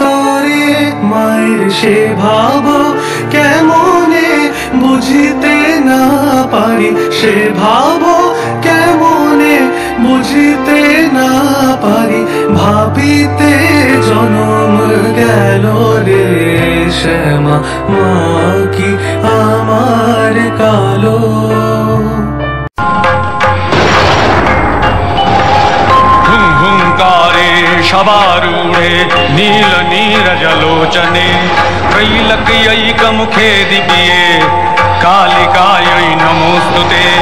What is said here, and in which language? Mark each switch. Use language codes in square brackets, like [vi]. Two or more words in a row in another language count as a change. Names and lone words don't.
[bn] রে, মায়ের সে ভাব কেমনে বুঝিতে না পারি, সে ভাব কেমনে বুঝিতে না পারি, ভাবিতে জনম গেল রে, শ্যামা মা কি আমার কালো। [sa] हुंकारे शबारूढे नील नीरजलोचने, त्रैलक्यैकमुखे दिव्ये कालिकायै नमोऽस्तुते।